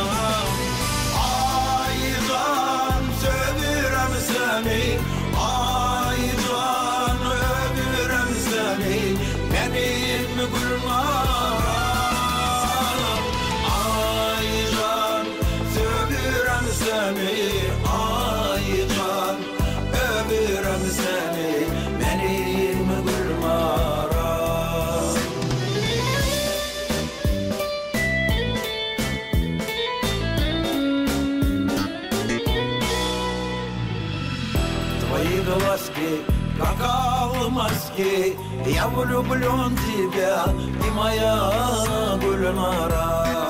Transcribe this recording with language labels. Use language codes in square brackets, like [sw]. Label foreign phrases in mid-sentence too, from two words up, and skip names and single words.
[az] Aydan sevirem seni, aydan öpürem seni benim Gülnaram. Aydan sevirem seni, aydan öpürem seni benim Gülnaram. [ru] Твои глазки, как алмазки, я влюблен в тебя, ты моя Гульнара.